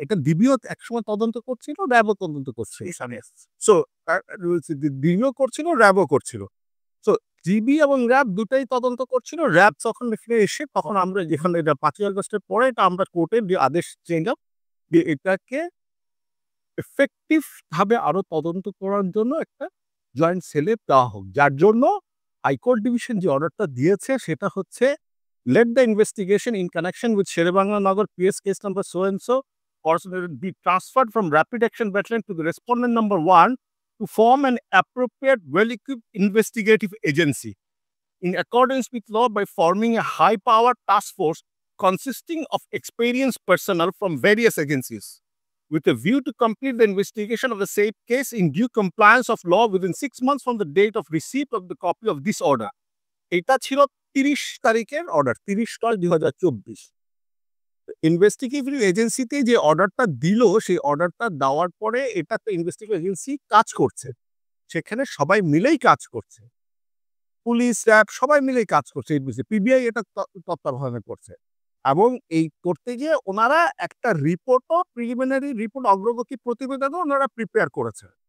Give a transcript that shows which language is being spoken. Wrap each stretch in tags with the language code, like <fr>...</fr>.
<bn>এটা ডিবিও একসময় তদন্ত করছিল, র‍্যাবও তদন্ত করছে। সো ডিবিও করছিল, র‍্যাবও করছিল। সো ডিবি এবং র‍্যাব দুটাই তদন্ত করছিল। র‍্যাব যখন এখানে এসে তখন আমরা যেখানে এটা ৫ই আগস্টের পরে এটা আমরা কোর্টের যে আদেশ চাইলাম যে এটাকে এফেক্টিভ ভাবে আরো তদন্ত করার জন্য একটা জয়েন্ট সেলে দেওয়া হোক। যার জন্য হাইকোর্ট ডিভিশন যে অর্ডারটা দিয়েছে সেটা হচ্ছে</bn> <en>let the investigation in connection with Sherebangla Nagar PS case number so and so be transferred from Rapid Action Battalion to the respondent number 1 to form an appropriate well-equipped investigative agency in accordance with law by forming a high-powered task force consisting of experienced personnel from various agencies with a view to complete the investigation of the said case in due compliance of law within 6 months from the date of receipt of the copy of this order.</en> <bn>এটা ছিল ৩০ তারিখের order, ৩০/10/২০২৪। Investigative এজেন্সিতে যে অর্ডারটা দিল, সেই অর্ডারটা দেওয়ার পরে এটা তো ইনভেস্টিগেটিভ এজেন্সি কাজ করছে। সেখানে সবাই মিলেই কাজ করছে। পুলিশ, র‍্যাব সবাই মিলেই কাজ করছে। পিবিআই এটা তত্ত্বাবধানে করছে। এবং এই করতে গিয়ে ওনারা একটা রিপোর্টও প্রিলিমিনারি রিপোর্ট অগ্রগতি প্রতিবেদনও ওনারা প্রিপেয়ার করেছে।</bn>